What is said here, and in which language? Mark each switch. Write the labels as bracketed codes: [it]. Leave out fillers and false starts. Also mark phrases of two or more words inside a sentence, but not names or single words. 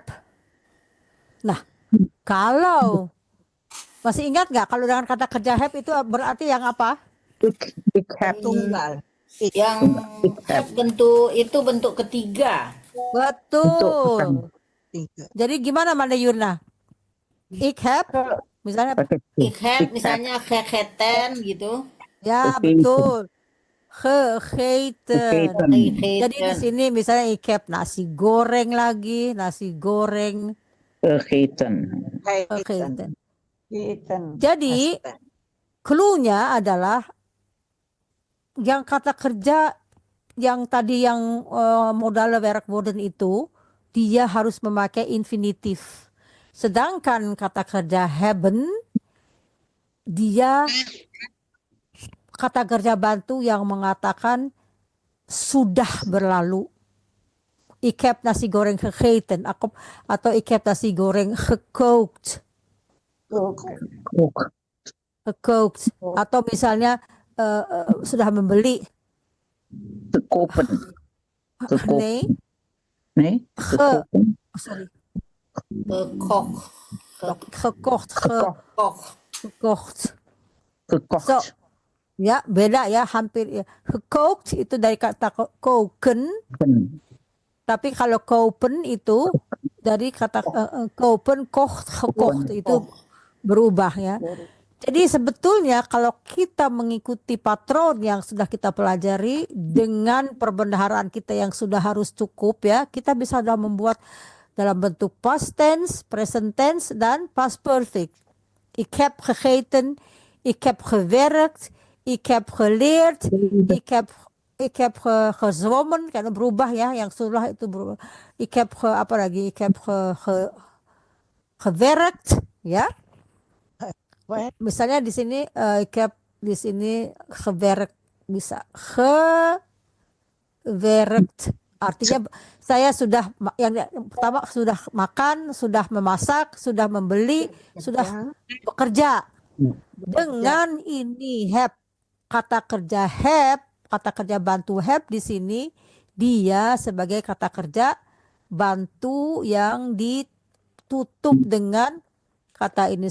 [id] Nah, kalau masih ingat nggak kalau dengan kata kerja have itu berarti yang apa? Tunggal. Yang bentuk ketiga. Betul. Jadi gimana Manda Yurna? [nl] Ik heb Misalnya Ik heb misalnya gegeten gitu. [id] ya betul. Gegeten. Jadi di sini misalnya [nl] ik heb [id] nasi goreng lagi, nasi goreng. Gegeten. Gegeten. Gegeten. Jadi clue-nya adalah yang kata kerja yang tadi yang [nl] modal werkwoorden [id] itu dia harus memakai infinitif. Sedangkan kata kerja hebben dia kata kerja bantu yang mengatakan sudah berlalu. [nl] Ik heb nasi goreng gegeten atau ik heb nasi goreng gekookt. [id] Gekookt. Atau misalnya sudah membeli. Gekopen. Nee. Nee? Sorry. Gekocht. Gekocht. Gekocht. So, ya beda ya, hampir ya. Gekookt itu dari kata koken. Tapi kalau kopen itu dari kata [nl] kopen, kocht, gekocht [id] itu berubah ya. Jadi sebetulnya kalau kita mengikuti patron yang sudah kita pelajari dengan perbendaharaan kita yang sudah harus cukup ya, kita bisa sudah membuat dalam bentuk [en] past tense, present tense, dan past perfect. [nl] Ik heb gegeten, ik heb gewerkt, ik heb geleerd, ik heb gezwommen, [id] karena berubah ya, yang sudah itu berubah. [nl] Ik heb [id] apa lagi? [nl] Ik heb gewerkt, [id] ya. Misalnya di sini [nl] ik heb [id] di sini gewerkt, bisa gewerkt. Artinya saya sudah yang pertama sudah makan, sudah memasak, sudah membeli, sudah bekerja. Dengan ini have, kata kerja have, kata kerja bantu have di sini dia sebagai kata kerja bantu yang ditutup dengan kata ini.